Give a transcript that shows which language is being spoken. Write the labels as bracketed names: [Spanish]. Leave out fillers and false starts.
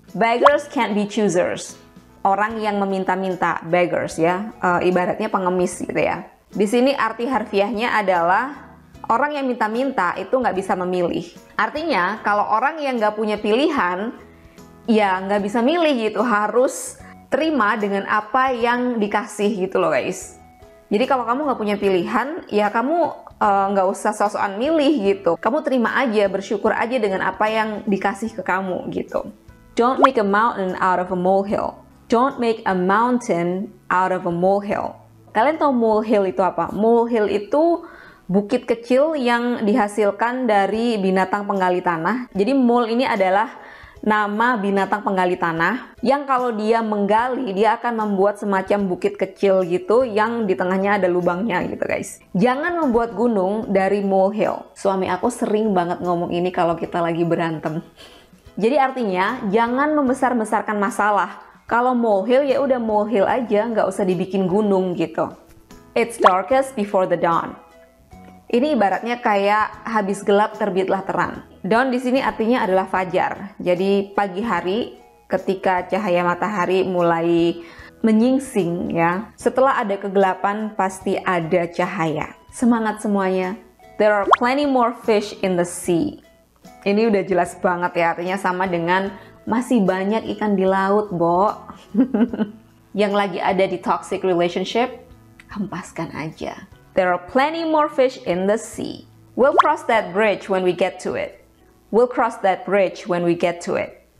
[English] Beggars can't be choosers. [Indonesian] Orang yang meminta-minta, beggars ya, ibaratnya pengemis gitu ya. Di sini arti harfiahnya adalah orang yang minta-minta itu nggak bisa memilih. Artinya kalau orang yang nggak punya pilihan, ya nggak bisa milih gitu, harus terima dengan apa yang dikasih gitu loh guys. Jadi kalau kamu nggak punya pilihan, ya kamu nggak usah sok-sokan milih gitu. Kamu terima aja, bersyukur aja dengan apa yang dikasih ke kamu gitu. [English] Don't make a mountain out of a molehill. Don't make a mountain out of a molehill. [Indonesian] Kalian tahu molehill itu apa? Molehill itu bukit kecil yang dihasilkan dari binatang penggali tanah. Jadi mole ini adalah nama binatang penggali tanah yang kalau dia menggali, dia akan membuat semacam bukit kecil gitu yang di tengahnya ada lubangnya gitu guys. Jangan membuat gunung dari molehill. Suami aku sering banget ngomong ini kalau kita lagi berantem. Jadi artinya jangan membesar-besarkan masalah. Kalau molehill ya udah molehill aja, nggak usah dibikin gunung gitu. [English] It's darkest before the dawn. [Indonesian] Ini ibaratnya kayak habis gelap terbitlah terang. Dawn di sini artinya adalah fajar. Jadi pagi hari ketika cahaya matahari mulai menyingsing ya. Setelah ada kegelapan pasti ada cahaya. Semangat semuanya. [English] There are plenty more fish in the sea. [Indonesian] Ini udah jelas banget ya, artinya sama dengan masih banyak ikan di laut, Bo. Yang lagi ada di toxic relationship, hempaskan aja. [English] There are plenty more fish in the sea. We'll cross that bridge when we get to it. We'll cross that bridge when we get to it.